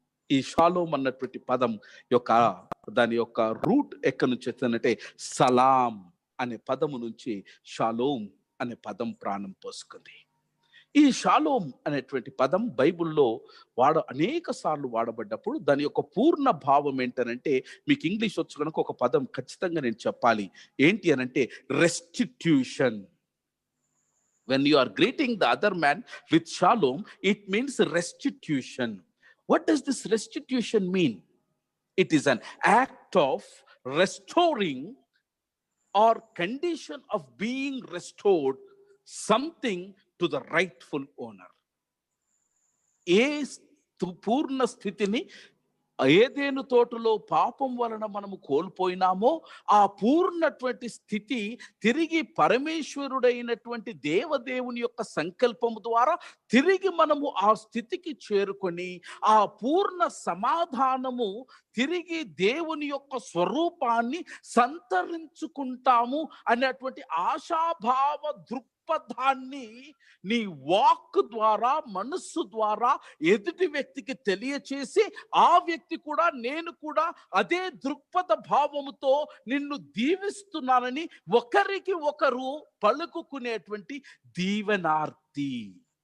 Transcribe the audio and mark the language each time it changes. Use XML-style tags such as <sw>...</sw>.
<te>ఈ షాలోం అన్నటువంటి పదం యొక్క దాని యొక్క రూట్ ఎక్కడి నుంచి వచ్చిందంటే సలాం అనే పదము నుంచి షాలోం అనే పదం ప్రాణం పోసుకుంది. ఈ షాలోం అనేటువంటి పదం బైబిల్లో అనేక సార్లు వాడబడ్డప్పుడు దాని యొక్క పూర్ణ భావం ఏంటనంటే, మీకు ఇంగ్లీష్ వచ్చు కనుక ఒక పదం ఖచ్చితంగా నేను చెప్పాలి. ఏంటి అనంటే restitution.</te> <en>When you are greeting the other man with shalom, it means restitution. What does this restitution mean? It is an act of restoring or condition of being restored something to the rightful owner.</en> <te>పూర్ణ స్థితిని ఏదేను తోటలో పాపం వలన మనము కోల్పోయినామో ఆ పూర్ణటువంటి స్థితి తిరిగి పరమేశ్వరుడైనటువంటి దేవదేవుని యొక్క సంకల్పము ద్వారా తిరిగి మనము ఆ స్థితికి చేరుకొని ఆ పూర్ణ సమాధానము తిరిగి దేవుని యొక్క స్వరూపాన్ని సంతరించుకుంటాము అనేటువంటి ఆశాభావ దృక్పథాన్ని నీ వాక్ ద్వారా, మనస్సు ద్వారా ఎదుటి వ్యక్తికి తెలియచేసి ఆ వ్యక్తి కూడా నేను కూడా అదే దృక్పథ భావముతో నిన్ను దీవిస్తున్నానని ఒకరికి ఒకరు పలుకుకునేటువంటి దీవెనార్తి.</te>